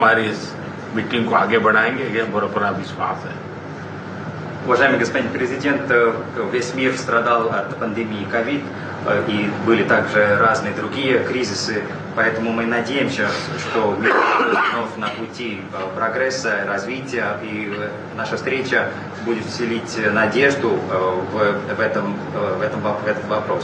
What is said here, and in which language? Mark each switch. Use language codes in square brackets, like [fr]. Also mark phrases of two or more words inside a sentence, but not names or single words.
[hi] हमारी इस मीटिंग को आगे बढ़ाएंगे, ये हमारा पूरा विश्वास है. [ru] Уважаемый господин президент, весь мир страдал от пандемии COVID, и были также разные другие кризисы, поэтому мы надеемся, что мир вновь на пути прогресса, развития, и наша встреча будет вселить надежду в этот вопрос.